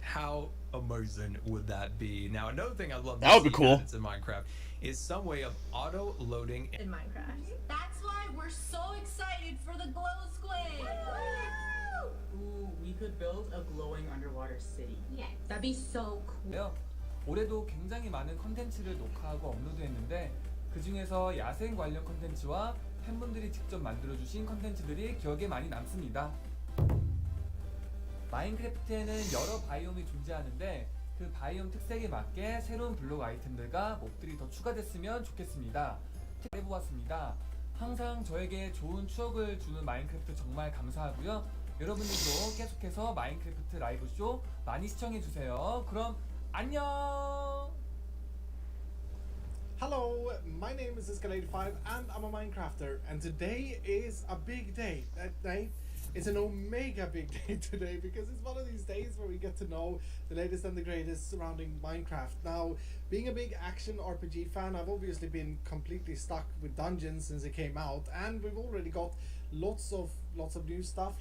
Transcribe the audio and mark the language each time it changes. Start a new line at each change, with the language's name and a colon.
English: How amazing would that be? Now, another thing I'd love to see added to Minecraft is some way of auto-loading in Minecraft. That's why we're so excited for the glow squid. Ooh, we could build a glowing underwater city. Yes. That'd be so cool.
Korean: 올해도 굉장히 많은 컨텐츠를 녹화하고 업로드했는데 그 중에서 야생 관련 컨텐츠와 팬분들이 직접 만들어주신 컨텐츠들이 기억에 많이 남습니다. 마인크래프트에는 여러 바이옴이 존재하는데 그 바이옴 특색에 맞게 새로운 블록 아이템들과 몹들이 더 추가됐으면 좋겠습니다. 해보았습니다. 항상 저에게 좋은 추억을 주는 마인크래프트 정말 감사하고요. 여러분들도 계속해서 마인크래프트 라이브 쇼 많이 시청해주세요. 그럼 안녕!
English: Hello, my name is Escalade5 and I'm a Minecrafter, and today is a big day. That day is an omega big day today because it's one of these days where we get to know the latest and the greatest surrounding Minecraft. Now, being a big action RPG fan, I've obviously been completely stuck with Dungeons since it came out, and we've already got lots of new stuff.